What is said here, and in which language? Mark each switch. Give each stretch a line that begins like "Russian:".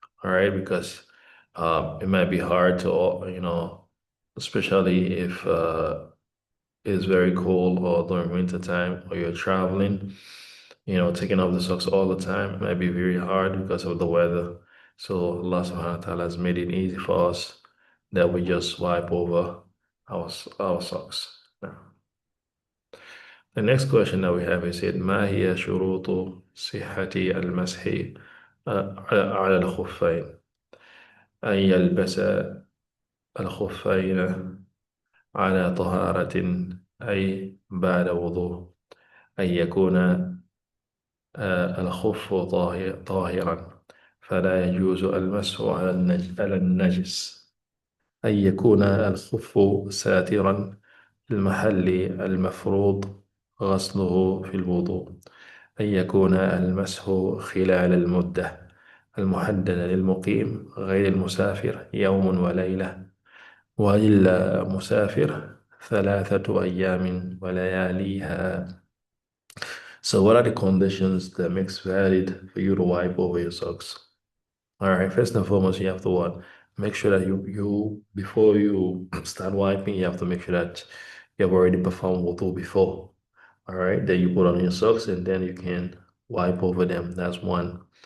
English: All right, because it might be hard to, especially if it's very cold or during winter time or you're traveling, taking off the socks all the time might be very hard because of the weather. So Allah subhanahu wa ta'ala has made it easy for us that we just wipe over our socks. Now, the next question that we have is it
Arabic: ما هي شروط صحة المسح على الخفين؟ أن يلبس الخفين على طهارة أي بعد وضوء، أن يكون الخف طاهرا فلا يجوز المسح على النجس، أن يكون الخف ساترا المحل المفروض غسله في الوضوء، أن يكون المسح خلال المدة المحددة للمقيم غير المسافر يوم وليلة، وللمسافر 3 أيام ولياليها.
English: So what are the conditions that makes valid for you to wipe over your socks? All right, first and foremost, you have to what? Make sure that you before you start wiping, you have to make sure that you have already performed wudu before. All right, then you put on your socks and then you can wipe over them. That's one.